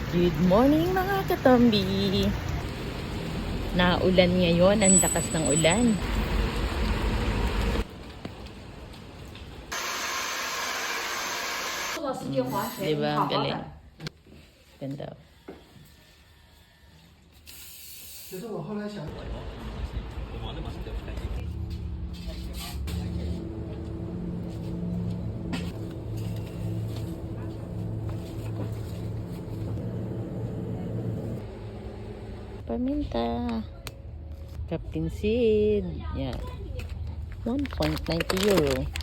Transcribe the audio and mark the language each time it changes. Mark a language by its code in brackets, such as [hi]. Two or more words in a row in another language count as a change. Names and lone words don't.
[en] Good morning [tl] mga katombi. Naulan ngayon, ang lakas ng ulan. Diba ang galing? Ganda. [zh] 其实我后来想， [tl] Paminta. Captain Seed. Yan. 1.90 euro.